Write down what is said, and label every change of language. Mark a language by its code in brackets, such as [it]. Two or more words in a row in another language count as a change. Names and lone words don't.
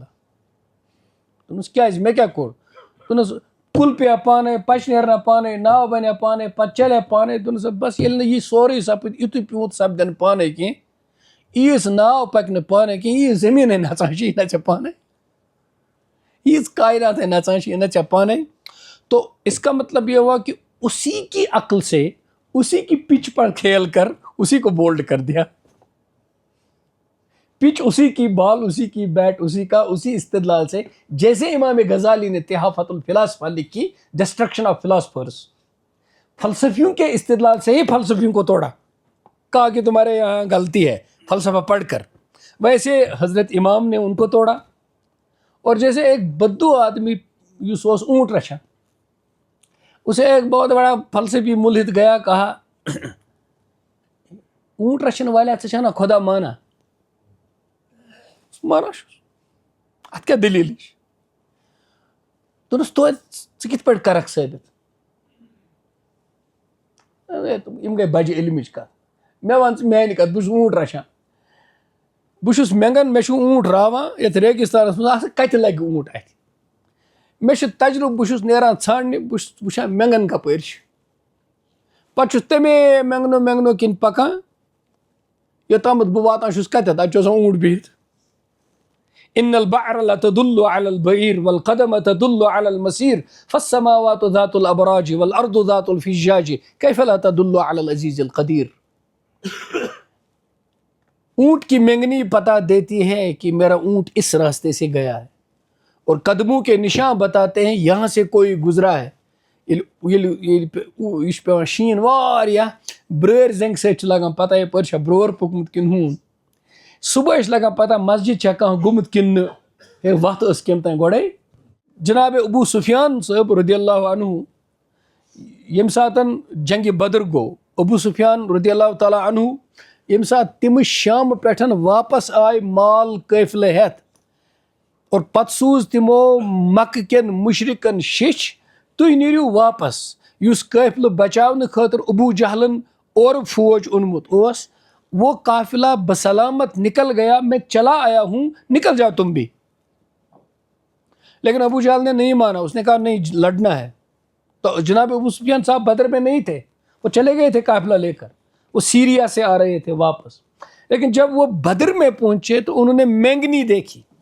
[ks] دوٚپنَس کیٛازِ مےٚ کیٛاہ کوٚر؟ دوٚپنَس کُل پیٚیا پانے، پچہِ نیرنا پانے، ناو بنے پانے، پتہٕ چلے پانے. دوٚپنَس بس ییٚلہِ نہٕ یہِ سورُے سپٕد، یِتُے پیوٗنت سپدِ نہٕ پانے کینٛہہ، ییٖژ ناو پکہِ نہٕ پانے کینٛہہ، ییٖژ زٔمیٖنٕے نژان چھِ یہِ نژے پانے، ییٖژ کائنات ہے نژان چھِ یہِ نژے پانے. [ur] تو اس کا مطلب یہ ہوا کہ اسی کی عقل سے اسی کی پچ پر کھیل کر اسی کو بولڈ کر دیا. پچ اسی کی، بال اسی کی، بیٹ اسی کا، اسی استدلال سے. جیسے امام غزالی نے تحفۃ الفلاسفہ لکھی، ڈسٹرکشن آف فلاسفرز، فلسفیوں کے استدلال سے ہی فلسفیوں کو توڑا، کہا کہ تمہارے یہاں غلطی ہے فلسفہ پڑھ کر. ویسے حضرت امام نے ان کو توڑا. اور جیسے ایک بدو آدمی [ks] یس اوس [ur] اونٹ رچھا، اسے ایک بہت بڑا فلسفی ملحد گیا، کہا اونٹ رچھن والے [ks] ژٕ چھکھ نا [ur] خدا مانا؟ [ks] مانا چھُس. کیا دلیل دوٚپنَس توتہِ ژٕ کِتھ پٲٹھۍ کَرَکھ ثٲبِت یِم گٔے بَجہِ علمٕچ کَتھ مےٚ وَن ژٕ میٛانہِ کَتھ بہٕ چھُس اوٗنٹ رَچھان بہٕ چھُس مٮ۪نٛگَن مےٚ چھُ اوٗنٹ راوان یَتھ ریگِستانَس منٛز آسان کَتہِ لَگہِ اوٗنٹ اَتھِ مےٚ چھُ تجرُبہٕ بہٕ چھُس نیران ژھانٛڈنہِ بہٕ چھُس وٕچھان مٮ۪نٛگَن کَپٲرۍ چھِ پَتہٕ چھُس تَمے مٮ۪نٛگنو کِنۍ پَکان یوٚتامَتھ بہٕ واتان چھُس کَتٮ۪تھ اَتہِ چھُ آسان اوٗنٹ بِہِتھ [ar] ان البعر لتدل على البعير والقدم تدل على المسير فالسماوات ذات الابراج والارض ذات الفجاج كيف لا تدل على العزيز القدير [ur] اونٹ کی مینگنی پتہ دیتی ہے کہ میرا اونٹ اس راستے سے گیا ہے اور قدموں کے نشان بتاتے ہیں یہاں سے کوئی گزرا ہے [ks] یہ پیوان شین واریاہ برٲرۍ زنٛگہِ سۭتۍ چھِ لگان پتہ یپٲرۍ چھا برٛور پوٚکمُت کِنہٕ ہوٗن صُبحٲے چھِ لگان پتہ مسجد چھا کانٛہہ گوٚمُت کِنہٕ نہٕ ہے وَتھ ٲس کٔمۍ تانۍ گۄڈَے جناب ابو سفیان صٲب رضی اللہ عنہ ییٚمہِ ساتہٕ جنگِ بدر گوٚو ابو سفیان رضی اللہ تعالیٰ عنہ ییٚمہِ ساتہٕ تِمہٕ شامہٕ پٮ۪ٹھ واپس آے مال قٲفلہٕ ہٮ۪تھ اور پتہٕ سوٗز تِمو مکہٕ کٮ۪ن مُشرِکن شیٚچھ تُہۍ نیٖرِو واپس یُس قٲفلہٕ بچاونہٕ خٲطرٕ ابو جہلن اورٕ فوج اوٚنمُت اوس [ur] وہ قافلہ بسلامت نکل گیا میں چلا آیا ہوں نکل جاؤ تم بھی لیکن ابو جہل نے نہیں مانا اس نے کہا نہیں لڑنا ہے تو جناب ابو سفیان صاحب بدر میں نہیں تھے وہ چلے گئے تھے قافلہ لے کر وہ سیریا سے آ رہے تھے واپس لیکن جب وہ بدر میں پہنچے تو انہوں نے مینگنی دیکھی